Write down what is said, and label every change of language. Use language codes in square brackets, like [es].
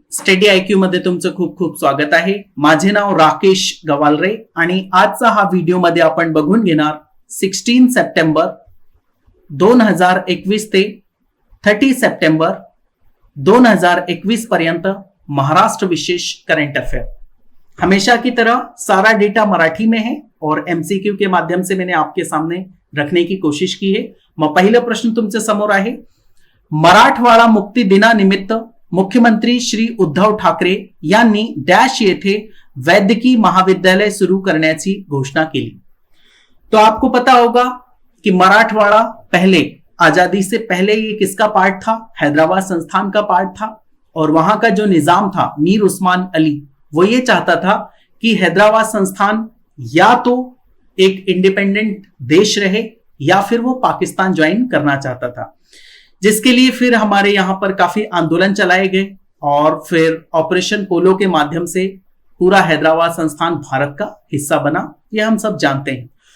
[mr] Study IQ मध्ये तुमचं खूप खूप स्वागत आहे. माझे नाव राकेश गवालरे आणि आजचा हा व्हिडिओ मध्ये आपण बघून घेणार 16 सप्टेंबर 2021 ते 30 सप्टेंबर 2021 पर्यंत महाराष्ट्र विशेष करंट अफेयर. [hi] हमेशा की तरह सारा डेटा मराठी में है और एमसीक्यू के माध्यम से मैंने आपके सामने रखने की कोशिश की है. [mr] मग पहिला प्रश्न तुमच्या समोर आहे. मराठवाडा मुक्ती दिनानिमित्त मुख्यमंत्री श्री उद्धव ठाकरे यांनी डॅश येथे वैद्यकीय महाविद्यालय सुरू करण्याची घोषणा केली. [hi] तो आपको पता होगा कि मराठवाड़ा पहले आजादी से पहले ये किसका पार्ट था? हैदराबाद संस्थान का पार्ट था. और वहां का जो निजाम था मीर उस्मान अली, वो ये चाहता था कि हैदराबाद संस्थान या तो एक इंडिपेंडेंट देश रहे या फिर वो पाकिस्तान ज्वाइन करना चाहता था, जिसके लिए फिर हमारे यहां पर काफी आंदोलन चलाए गए और फिर ऑपरेशन पोलो के माध्यम से पूरा हैदराबाद संस्थान भारत का हिस्सा बना. ये हम सब जानते हैं.